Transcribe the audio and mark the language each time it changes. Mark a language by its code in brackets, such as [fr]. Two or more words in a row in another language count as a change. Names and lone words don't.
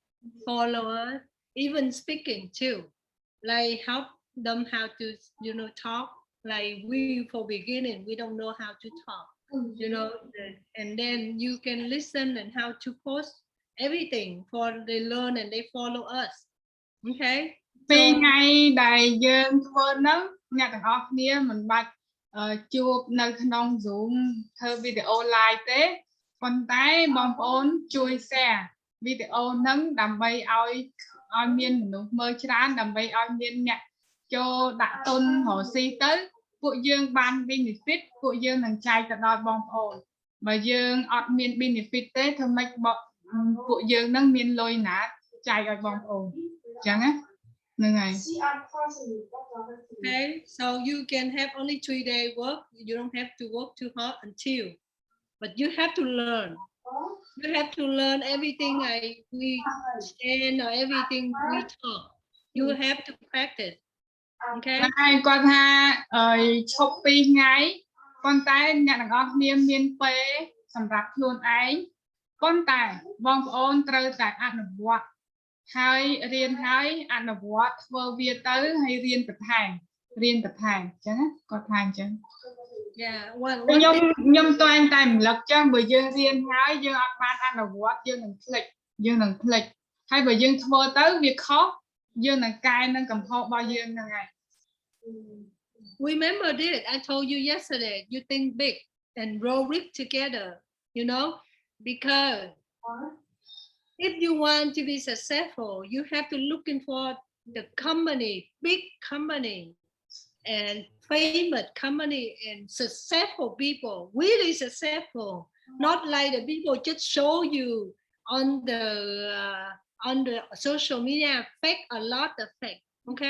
[en] even speaking too like help them how to talk like we for beginning we don't know how to talk and then you can listen and how to post everything for they learn and they follow us okay [km] ពីថ្ងៃដែលយើងធ្វើហ្នឹងអ្នកទាំងអស់គ្នាមិនបាច់ជួបនៅក្នុង Zoom ធ្វើវីដេអូ live ទេប៉ុន្តែបងប្អូនជួយ share វីដេអូហ្នឹងដើម្បីឲ្យមានមនុស្សមើលច្រើនដើម្បីឲ្យមានអ្នកចូលដាក់ទុនរកស៊ីទៅពួកយើងបាន benefit ពួកយើងនឹងចែកទៅដល់បងប្អូនបើយើងអត់មាន benefit ទេធ្វើម៉េចពួកយើងនឹងមានលុយណាចែកឲ្យបងប្អូនអញ្ចឹងណាហ្នឹងហើយ [en] okay so you can have only 3-day work you don't have to work too hard until but you have to learn everything we stand or everything we talk you have to practice okay [km] ហើយគាត់ថាឈប់2ថ្ងៃប៉ុន្តែអ្នកទាំងអស់គ្នាមានពេលសម្រាប់ខ្លួនឯងប៉ុន្តែបងប្អូនត្រូវតែអនុវត្តហើយរៀនហើយអនុវត្តធ្វើវាទៅហើយរៀនបន្ថែមអញ្ចឹងណាគាត់ថាអញ្ចឹង [en] Yeah, one [km] ខ្ញុំតែងតែរំលឹកចឹងបើយើងរៀនហើយយើងអត់បានអនុវត្តយើងនឹងភ្លេចហើយបើយើងធ្វើទៅវាខុសយើងនឹងកែនឹងកំហុសរបស់យើងហ្នឹងហើយ [en] Remember this, I told you yesterday, you think big and roll it together, you know, because if you want to be successful, you have to looking for the company, big company and famous company and successful people, really successful, not like the people just show you on the social media, fake a lot of fake, okay?